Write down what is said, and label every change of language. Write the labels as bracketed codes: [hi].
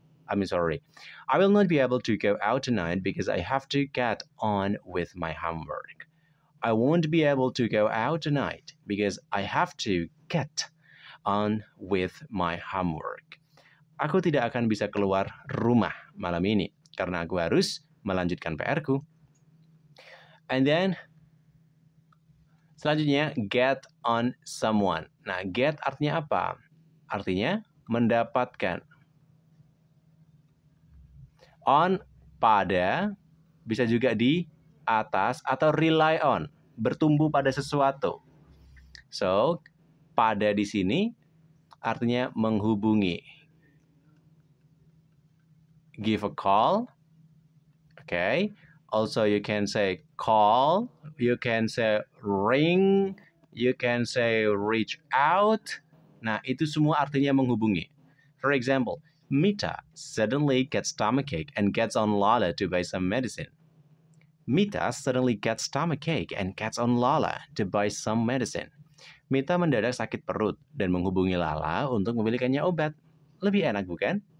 [en] I will not be able to go out tonight because I have to get on with my homework. I won't be able to go out tonight because I have to get on with my homework. [id] Aku tidak akan bisa keluar rumah malam ini karena aku harus melanjutkan PR-ku. [en] And then [id] selanjutnya [en] get on someone. [id] Nah, get artinya apa? Artinya mendapatkan. On pada bisa juga di atas atau rely on, bertumbuh pada sesuatu. So, pada di sini artinya menghubungi. [en] Give a call. Okay. Also, you can say call. You can say ring. You can say reach out. [id] Nah, itu semua artinya menghubungi. [en] For example, Mita suddenly gets stomachache and gets on Lala to buy some medicine. Mita suddenly gets stomachache and gets on Lala to buy some medicine. [id] Mita mendadak sakit perut dan menghubungi Lala untuk membelikannya obat. Lebih enak bukan?